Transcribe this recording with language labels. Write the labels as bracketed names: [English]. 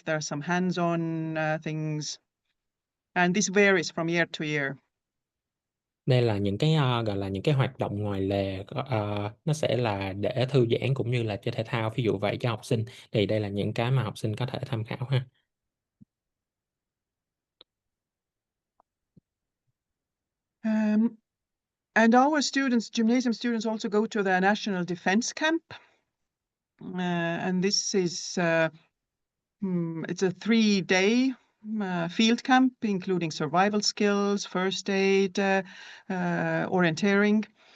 [English] There are some hands-on things, and this varies from year to year. [Vietnamese] Đây là những cái gọi là những cái hoạt động ngoài lề, nó sẽ là để thư giãn cũng như là chơi thể thao, ví dụ vậy cho học sinh. Thì đây là những cái mà học sinh có thể tham khảo ha. [English] And our students, gymnasium students, also go to the National Defense Camp. And this is it's a 3-day field camp, including survival skills, first aid, orienteering.